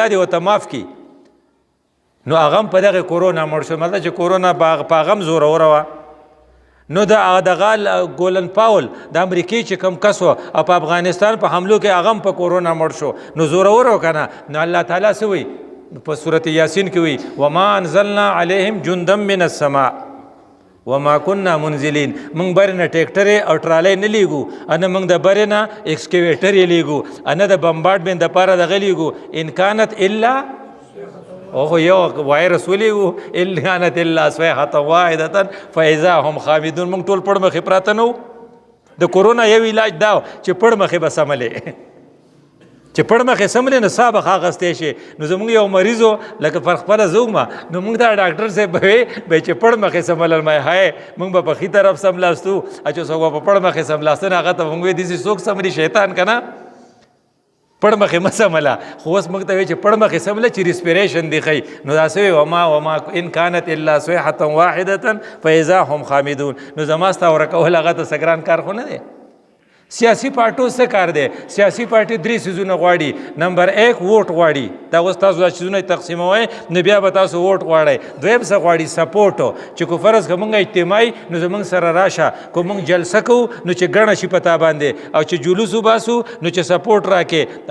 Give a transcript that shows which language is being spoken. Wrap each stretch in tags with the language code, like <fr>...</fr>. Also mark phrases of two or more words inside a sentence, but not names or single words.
<ps>دې ورته معاف کړي نو هغه هم په دغه کورونا مړ شو مطلب چې کورونا په هغه هم زوروره وه نو دغه ګولن پاول د امریکې چې کوم کس و او په افغانستان په حملو کې هغه هم په کورونا مړ شو نو زوروره و که نه نو الله تعالی څه وایي په صورت یاسین کې وایي</ps> <ar>وما انزلنا علیهم جندا من السماء وما كنا منزلین</ar> <ps>موږ برې نه ټیکټرې او ټرالۍ نه لیږو نه موږ د برې نه ایکسکیویټر یې لیږو نه د بمبارډمنټ دپاره دغه لیږو</ps> <ar>ان کانت الا</ar> <ps>اوخو یو وایرس ولیږو</ps> <ar>ان کانت الا صیحة واحدة فاذا هم خامدون</ar> <ps>موږ ټول پړ مخې پراته نه وو د کورونا یو علاج دا چې پړ مخې به سملې چې پړ مخې سملې نو ساه به اخیستی شي. نو زمونږ یو مریض و لکه پر خپله زه وم نو موږ دا ډاکټر صاحب به وی چې پړ مخې سملل ما هی موږ به په ښي طرف سملاستو چې څوک به په پړ مخې سملاستو نه هغه ته موږ وی داسې څوک سملي شیطان که نه پړ مخې مه سمله. خو اوس موږ ته وایي چې پړ مخې سمله چې ریسپیریشن دې ښیي. نو دا څه</ps> <ar>وما ان کانت الا صیحة واحدة فاذا هم خامدون.</ar> <ps>نو زما ستا ورکول هغه ته څه ګران کار خو نه دی. سیاسي پارټو څه کار دی؟ سیاسي پارټي 3 څیزونه غواړي. نمبر 1 ووټ غواړي. دا اوس تاسو دا څیزونه تقسیموئ نو بیا به تاسو ووټ غواړئ. دویم څه غواړي؟ سپورټ. چې کو فرض که موږ اجتماعي نو زموږ سره راشه که موږ جلسه کوو نو چې ګڼه شي په تا باندې او چې جلوس وباسو نو چې سپورټ راکې.</ps>